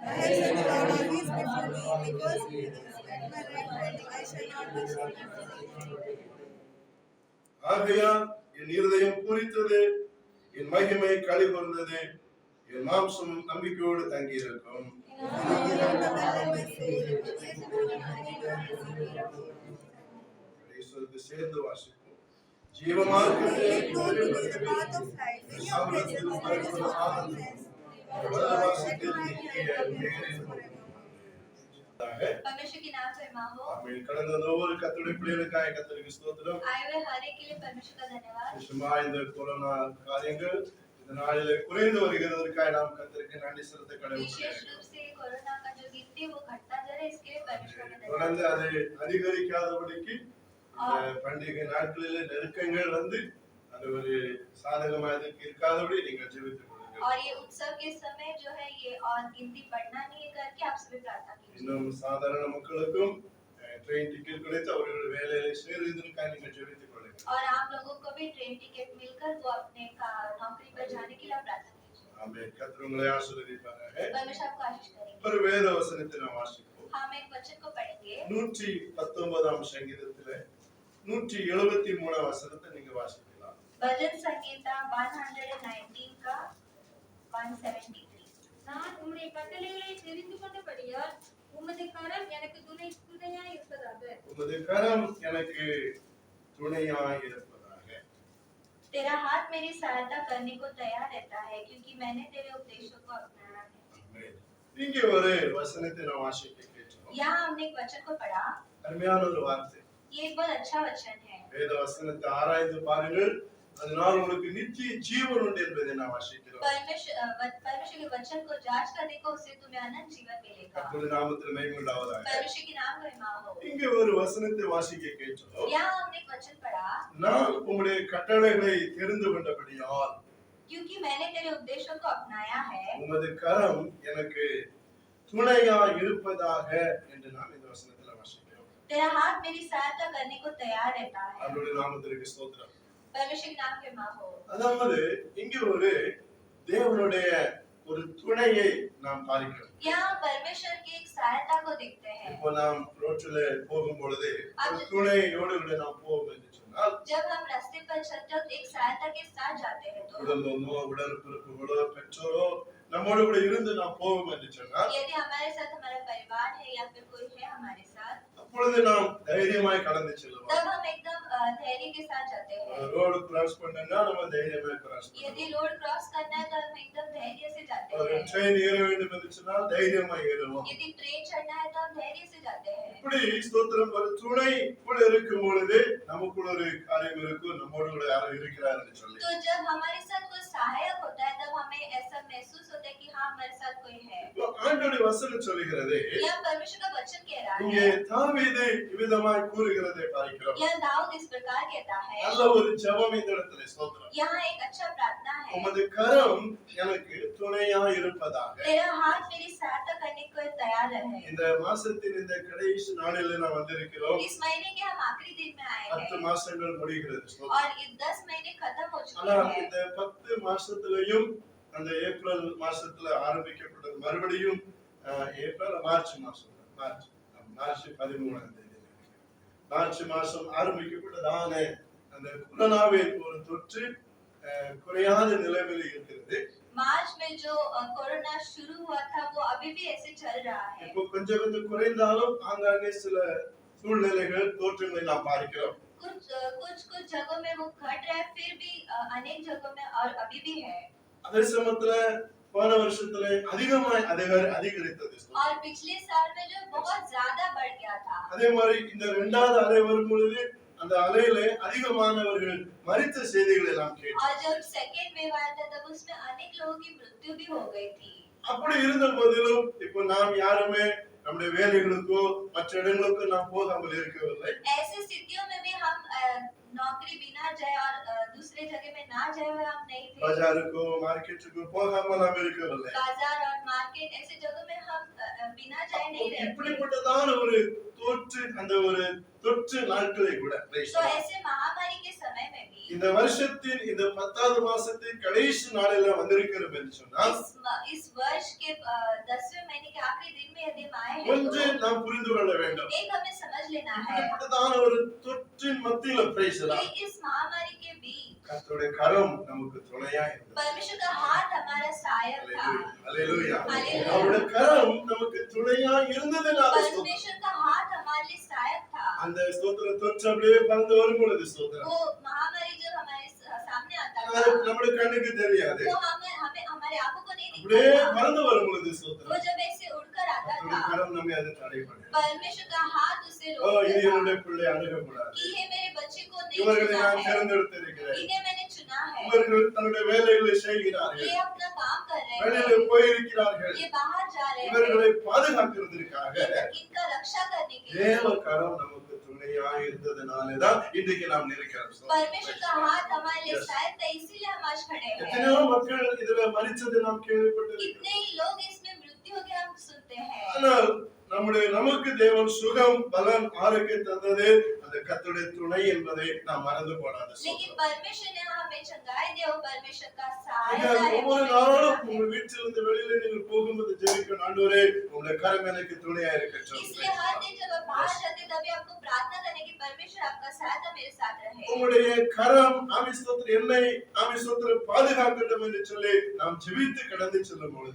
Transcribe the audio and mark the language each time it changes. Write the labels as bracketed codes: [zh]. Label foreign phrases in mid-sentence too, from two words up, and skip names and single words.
[ta] ஆகையால் என் இருதயம் பூரித்தது, என் மகிமை களி கூர்ந்தது, என் மாம்சம் நம்பிக்கையோடு தங்கியிருக்கும். ஈஸ்வருக்கு சேர்ந்து வாசிப்போம். ஜீவமார்க்கத்தை சமூகத்தில் பரிபூரண ஆனந்தம் வல்லவாசத்தில் நித்திய பேரின்பம். [hi] परमेश्वर की नाम से महिमा हो। [ta] ஆமென். கடந்த ஒவ்வொரு கர்த்தருடைய பிள்ளைகளுக்காக கர்த்தருக்கு ஸ்தோத்திரம். [hi] आए हुए हर एक के लिए परमेश्वर का धन्यवाद। [ta] விசேஷமா இந்த கொரோனா காரியங்கள் இந்த நாளிலே குறைந்து வருகிறதற்காக நாம் கர்த்தருக்கு நன்றி செலுத்த [hi] विशेष [ta] கடமைப்பட்டிருக்கிறோம். [hi] रूप से कोरोना का जो गिनती वो घटता जा रहा है, इसके लिए परमेश्वर का [ta] தொடர்ந்து [hi] धन्यवाद। [ta] அதை அதிகரிக்காதபடிக்கு இந்த பண்டிகை நாட்களிலே நெருக்கங்கள் வந்து அது ஒரு சாதகமாக இருக்காதபடி நீங்கள் ஜெபித்துக் கொள்ளுங்கள். [hi] और ये उत्सव के समय जो है ये और गिनती बढ़ना नहीं है करके आप सभी प्रार्थना कीजिए। [ta] இன்னும் சாதாரண மக்களுக்கும் [en] train ticket [ta] கிடைத்து அவர்கள் வேலையில சேருவதற்காக நீங்கள் ஜெபித்துக் கொள்ளுங்கள். [hi] और आप लोगों को भी [en] train ticket [hi] मिलकर वो अपने नौकरी पर जाने के लिए आप प्रार्थना कीजिए। [ta] ஆமென். கர்த்தர் உங்களை ஆசீர்வதிப்பாராக. [hi] परमेश्वर आपको आशीष करेंगे। [ta] ஒரு வேத வசனத்தை நாம் வாசிப்போம். [hi] हम एक वचन को पढ़ेंगे। [ta] 119 சங்கீதத்திலே 173 வசனத்தை நீங்க வாசிக்கலாம். [hi] भजन संगीता 119 का 173। [ta] நான் உம்முடைய கட்டளைகளை தெரிந்து கொண்டபடியால் உமது கரம் எனக்கு துணையாய் இருப்பதாக. உமது கரம் எனக்கு துணையாய் இருப்பதாக. [hi] तेरा हाथ मेरी सहायता करने को तैयार रहता है क्योंकि मैंने तेरे उपदेशों को अपनाया है। [ta] ஆமென். இங்கே ஒரு வசனத்தை நாம் வாசிக்க கேட்டோம். [hi] यहाँ हमने एक वचन को पढ़ा। [ta] அருமையான ஒரு வார்த்தை. [hi] ये एक बहुत अच्छा वचन है। [ta] வேத வசனத்தை ஆராய்ந்து பாருங்கள், அதனால் உங்களுக்கு நித்திய ஜீவன் உண்டு என்பதை நாம் வாசிக்கிறோம். [hi] परमेश्वर के वचन को जांच कर देखो, उससे तुम्हें अनंत जीवन मिलेगा। [ta] கர்த்தருடைய நாமத்தில் மகிமை உண்டாவதாக. [hi] परमेश्वर के नाम का महिमा हो। [ta] இங்கே ஒரு வசனத்தை வாசிக்க கேட்டோம். [hi] यहाँ हमने एक वचन पढ़ा। [ta] நான் உம்முடைய கட்டளைகளை தெரிந்து கொண்டபடியால் [hi] क्योंकि मैंने तेरे उपदेशों को अपनाया है। [ta] உமது கரம் எனக்கு துணையாய் இருப்பதாக என்று நாம் இந்த வசனத்தில் வாசிக்கிறோம். [hi] तेरा हाथ मेरी सहायता करने को तैयार रहता है। [ta] அவருடைய நாமத்திற்கு ஸ்தோத்திரம். [hi] परमेश्वर के नाम के महिमा हो। [ta] அதாவது இங்கே ஒரு தேவனுடைய ஒரு துணையை நாம் பார்க்கிறோம். [hi] यहाँ परमेश्वर की एक सहायता को देखते हैं। [ta] இப்போ நாம் ரோட்டில் போகும் பொழுது ஒரு துணையோடு கூட நாம் போவோம் என்று சொன்னால் [hi] जब हम रास्ते पर चलते वक्त एक सहायता के साथ जाते हैं तो [ta] குடும்பமோ உடன்பிறப்புகளோ பெற்றோரோ நம்மோடு கூட இருந்து நாம் போவோம் என்று சொன்னால் [hi] यदि हमारे साथ हमारा परिवार है या फिर कोई है हमारे साथ, [ta] அப்பொழுது நாம் தைரியமாய் கடந்து செல்வோம். [hi] तब हम एकदम धैर्य के साथ जाते हैं। [en] road cross [ta] பண்ணனா நம்ம தைரியமாய் கிராஸ் பண்ணுவோம். [hi] यदि [en] road cross [hi] करना है तो हम एकदम धैर्य से जाते [ta] ஒரு [hi] हैं। [ta] ட்ரெயின் ஏற வேண்டும் என்று சொன்னால் தைரியமாய் ஏறுவோம். [hi] यदि ट्रेन चढ़ना है तो हम धैर्य से जाते हैं। [ta] இப்படி ஸ்தோத்திரம் ஒரு துணை கூட இருக்கும் பொழுது நமக்குள்ள ஒரு காரியம் இருக்கும், நம்மோடு கூட யாரும் இருக்கிறார் என்று சொல்லி. [hi] तो जब हमारे साथ कोई सहायक होता है तब हमें ऐसा महसूस होता है कि हाँ हमारे साथ कोई है। [ta] இப்போ ஆண்டவருடைய வசனம் சொல்கிறது, [hi] यह परमेश्वर का वचन कह रहा [ta] இங்கே [hi] है। [ta] தாவீது இவ்விதமாய் கூறுகிறதை பார்க்கிறோம். [hi] यह दाऊद इस प्रकार कहता है। [ta] நல்ல ஒரு ஜெபம் இந்த இடத்துல ஸ்தோத்திரம். [hi] यहाँ एक अच्छा प्रार्थना है। [ta] உமது கரம் எனக்கு துணையாய் இருப்பதாக. [hi] तेरा हाथ मेरी सहायता करने को तैयार है। [ta] இந்த மாசத்தின் இந்த கடைசி நாளில் நாம் வந்திருக்கிறோம். [hi] इस महीने के हम आखिरी दिन में आए 10 हैं [ta] மாசங்கள் முடிகிறது ஸ்தோத்திரம். [hi] और ये 10 महीने खत्म हो चुके [ta] ஆனா [hi] हैं। [ta] இந்த 10 மாசத்திலையும் அந்த ஏப்ரல் மாசத்துல ஆரம்பிக்கப்பட்டது மறுபடியும் ஏப்ரல் மார்ச் மாசம் மார்ச் 13ஆம் தேதி மார்ச் மாசம் ஆரம்பிக்கப்பட்டதான அந்த கொரோனாவின் ஒரு தொற்று குறையாத நிலைமையில் இருக்கிறது. [hi] मार्च में जो कोरोना शुरू हुआ था वो अभी भी ऐसे चल रहा है। [ta] இப்போ கொஞ்சம் கொஞ்சம் குறைந்தாலும் ஆங்காங்கே சில சூழ்நிலைகள் தோற்றங்களை நாம் பார்க்கிறோம். [hi] कुछ जगहों में वो घट रहा है, फिर भी अनेक जगहों में और अभी भी है। [ta] அதே சமயத்துல போன வருஷத்துல அதிகமாய் அதிகரித்தது. [hi] और पिछले साल में जो बहुत ज्यादा बढ़ गया था। [ta] அதே மாதிரி இந்த இரண்டாவது அலை வரும் பொழுது அந்த அலையில அதிகமானவர்கள் மரித்த செய்திகளை நாம் கேட்டோம். [hi] और जब [en] second wave [hi] आया था तब उसमें अनेक लोगों की मृत्यु भी हो गई थी। [ta] அப்படி இருந்த போதிலும் இப்போ நாம் யாருமே நம்முடைய வேலைகளுக்கோ மற்ற இடங்களுக்கோ நாம் போகாமல் இருக்கவில்லை. [hi] ऐसी स्थितियों में भी हम नौकरी बिना जाए और दूसरे जगह में ना जाए हुए हम नहीं थे। [ta] பஜாருக்கோ மார்க்கெட்டுக்கோ போகாமல் நாம் இருக்கவில்லை. [hi] बाजार और मार्केट ऐसे जगहों में हम बिना जाए नहीं रहते। [ta] இப்படிப்பட்டதான ஒரு தொற்று நாட்களை கூட [hi] तो ऐसे महामारी के समय में भी [ta] இந்த வருஷத்தின் இந்த 10வது மாசத்தின் கடைசி நாளில வந்திருக்கிறோம் என்று சொன்னால் [hi] इस वर्ष के 10वें महीने के आखिरी दिन में यदि हम आए हैं [ta] ஒன்று [hi] तो [ta] நாம் புரிந்து கொள்ள வேண்டும். [hi] एक हमें समझ लेना है [ta] இப்படிப்பட்டதான ஒரு தொற்றின் மத்தியில பேசலாம். [hi] कि इस महामारी के बीच [ta] கர்த்தருடைய கரம் நமக்கு துணையா இருந்தது. [hi] परमेश्वर का हाथ हमारा सहायक था। [ta] அல்லேலூயா. [hi] हालेलुया। [ta] அவருடைய கரம் நமக்கு துணையா இருந்ததுனால [hi] परमेश्वर का हाथ हमारे लिए [ta] அந்த ஸ்தோத்திரம் தொற்று அப்படியே பறந்து வரும் பொழுது ஸ்தோத்திரம் [hi] वो महामारी जब हमारे सामने आता [ta] அது [hi] था [ta] நம்முடைய கண்ணுக்கு தெரியாது [hi] वो हमें हमें हमारे आंखों को नहीं [ta] அப்படியே [hi] दिखता था। [ta] பறந்து வரும் பொழுது [hi] वो [ta] ஸ்தோத்திரம் [hi] जब ऐसे उड़कर आता [ta] கர்த்தருடைய [hi] था [ta] கரம் நம்மை அதை தடை பண்ணாது. [hi] परमेश्वर का हाथ उसे [ta] ஓ இது [hi] रोकता था [ta] என்னுடைய பிள்ளை அணுகக்கூடாது, [hi] कि ये मेरे बच्चे को नहीं [ta] இவர்களை [hi] चुना [ta] நான் [hi] है, [ta] தேர்ந்தெடுத்திருக்கிறேன், [hi] इन्हें मैंने चुना है, [ta] இவர்கள் தன்னுடைய வேலைகளை செய்கிறார்கள், [hi] ये अपना काम कर रहे [ta] வெளியில [hi] हैं, [ta] போயிருக்கிறார்கள், [hi] ये बाहर जा रहे हैं, [ta] இவர்களை பாதுகாக்கிறதுக்காக [hi] इनका रक्षा करने के लिए [ta] தேவ கரம் நமக்கு துணையாக இருந்ததுனாலதான் இன்றைக்கு நாம் இருக்கிறோம். [hi] परमेश्वर का हाथ हमारे लिए शायद था, इसीलिए हम आज खड़े हैं। [ta] எத்தனையோ மக்கள் இதுல மரிச்சது நாம் கேள்விப்பட்டிருக்கிறோம். [hi] कितने ही लोग इसमें मृत्यु हो गए हम सुनते हैं, [ta] ஆனால் நமக்கு தேவன் சுகம் பலன் ஆரோக்கியம் தந்தது அந்த கர்த்தருடைய துணை என்பதை நாம் மறந்து போடாத [hi] लेकिन परमेश्वर ने हमें चंगाई दी और परमेश्वर का सहायता [ta] நீங்கள் [hi] है। [ta] ஒவ்வொரு நாளும் உங்கள் வீட்டிலிருந்து வெளியில நீங்கள் போகும்போது ஜெபிக்கணும், ஆண்டவரே உங்களுடைய கரம் எனக்கு துணையா இருக்கட்டும். [hi] इसलिए हर दिन जब आप बाहर जाते तभी आपको प्रार्थना करने की परमेश्वर आपका सहायता मेरे साथ रहे। [ta] உங்களுடைய கரம் ஆவிஸ்தோத்திர என்னை ஆவிஸ்தோத்திர பாதுகாக்கட்டும் என்று சொல்லி நாம் ஜெபித்து கடந்து செல்லும் பொழுது